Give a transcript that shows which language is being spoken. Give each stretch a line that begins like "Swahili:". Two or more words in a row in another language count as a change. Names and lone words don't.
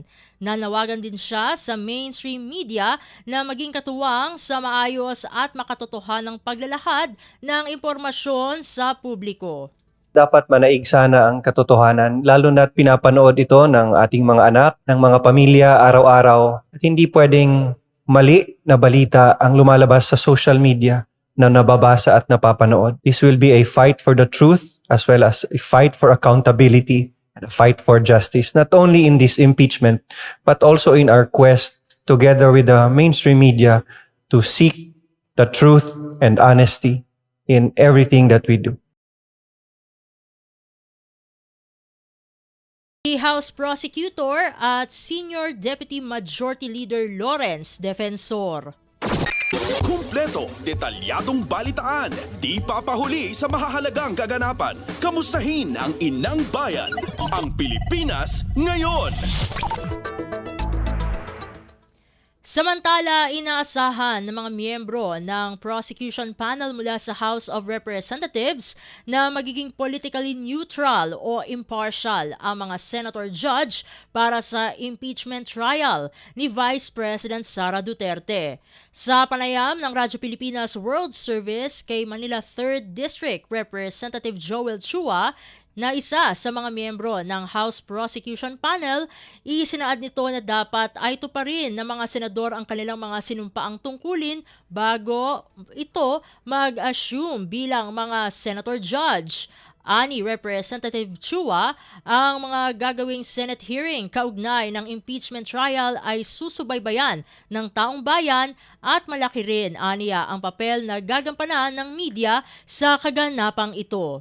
Filipino: Nanawagan din siya sa
English: mainstream media
Filipino: na maging katuwang sa maayos at makatotohanang paglalahad ng impormasyon sa publiko. Dapat manaig sana ang katotohanan, lalo na't pinapanood ito ng ating mga anak, ng mga pamilya araw-araw. At hindi pwedeng mali na balita ang lumalabas sa
English: social media
Filipino: na nababasa at napapanood.
English: This will be a fight for the truth as well as a fight for accountability and a fight for justice, not only in this impeachment, but also in our quest together with the mainstream media, to seek the truth and honesty in everything that we do.
Filipino: Si House Prosecutor at Senior Deputy Majority Leader Lawrence Defensor. Kumpleto, detalyadong balitaan, di papahuli sa mahahalagang kaganapan. Kamustahin ang inang bayan, ang Pilipinas ngayon. Samantala, inaasahan ng mga miyembro ng prosecution panel mula sa House of Representatives na magiging
English: politically neutral
Filipino: o impartial ang mga
English: senator judge
Filipino: para sa
English: impeachment trial
Filipino: ni Vice President Sara Duterte. Sa panayam ng Radyo Pilipinas World Service kay Manila 3rd District Representative Joel Chua, na isa sa mga miyembro ng House Prosecution Panel, isinaad nito na dapat ay tuparin ng mga senador ang kanilang mga sinumpaang tungkulin bago ito mag-assume bilang mga
English: senator judge.
Filipino: Ani Representative Chua, ang mga gagawing
English: Senate hearing
Filipino: kaugnay ng
English: impeachment trial
Filipino: ay susubaybayan ng taong bayan at malaki rin, aniya, ang papel na gagampanan ng media sa kaganapang ito.